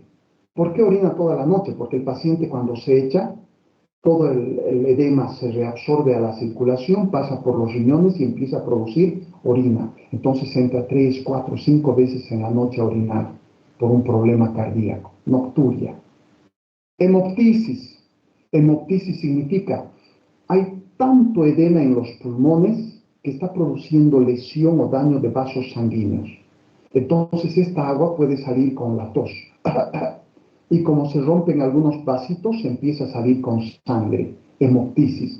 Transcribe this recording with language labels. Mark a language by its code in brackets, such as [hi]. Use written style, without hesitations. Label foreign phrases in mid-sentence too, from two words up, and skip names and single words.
[es] ¿Por qué orina toda la noche? Porque el paciente cuando se echa, todo el edema se reabsorbe a la circulación, pasa por los riñones y empieza a producir orina. Entonces entra 3, 4, 5 veces en la noche a orinar por un problema cardíaco. Nocturia. Hemoptisis. Hemoptisis significa hay tanto edema en los pulmones que está produciendo lesión o daño de vasos sanguíneos. Entonces esta agua puede salir con la tos. Y como se rompen algunos vasitos, empieza a salir con sangre, hemoptisis.